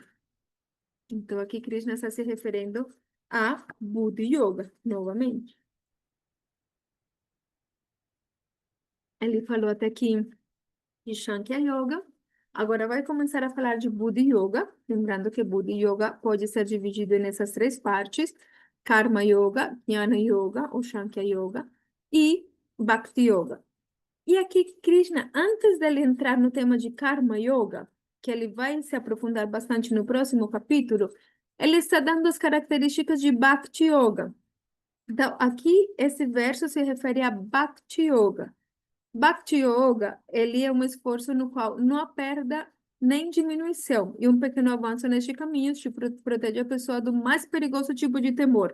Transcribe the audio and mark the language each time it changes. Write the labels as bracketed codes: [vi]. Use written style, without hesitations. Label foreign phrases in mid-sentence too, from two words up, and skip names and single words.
[pt] Então, aqui Krishna está se referindo a Buddha Yoga, novamente. Ele falou até aqui de Shankya Yoga. Agora vai começar a falar de Buddha Yoga. Lembrando que Buddha Yoga pode ser dividido nessas três partes: Karma Yoga, Jnana Yoga ou Shankya Yoga e Bhakti Yoga. E aqui, Krishna, antes dele entrar no tema de Karma Yoga, que ele vai se aprofundar bastante no próximo capítulo, ele está dando as características de Bhakti Yoga. Então, aqui, esse verso se refere a Bhakti Yoga. Bhakti Yoga, ele é um esforço no qual não há perda nem diminuição, e um pequeno avanço neste caminho te protege a pessoa do mais perigoso tipo de temor.